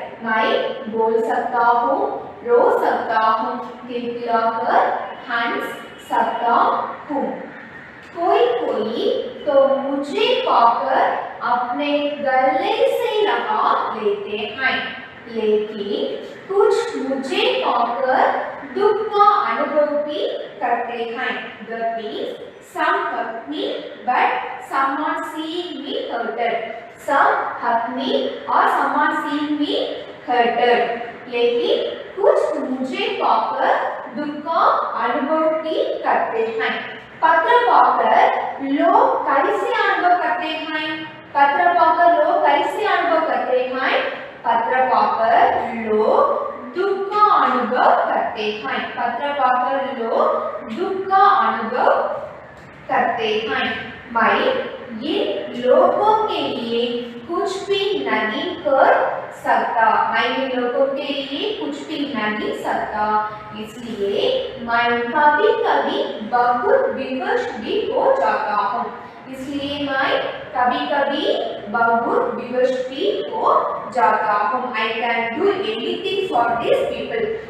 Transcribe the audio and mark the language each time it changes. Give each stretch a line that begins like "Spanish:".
Hindi: मैं बोल सकता हूँ, रो सकता हूँ, खिलखिलाकर हंस सकता हूँ. कोई तो मुझे पाकर अपने गले से लगा लेते हैं, लेकिन कुछ मुझे पाकर दुख का अनुभव भी करते हैं.
English: That means some hurt me, but someone seeing me hurted. Some hurt me or someone seeing me hurted.
Hindi: लेकिन कुछ मुझे पाकर दुख का अनुभव भी करते हैं. पत्र पाकर लोग कैसे अनुभव करते हैं? पत्र पाकर लोग कैसे अनुभव करते हैं? पत्र पाकर लोग दुख का अनुभव करते हैं. पत्र पाकर लोग दुख का अनुभव करते हैं. मैं इन लोगों के लिए कुछ भी नहीं कर सकता. मैं इन लोगों के लिए कुछ भी नहीं सकता, इसलिए मैं कभी कभी बहुत विवश भी हो जाता हूँ. इसलिए मैं कभी कभी बहुत विवश भी हो जाता हूँ.
English: I can do anything for these people.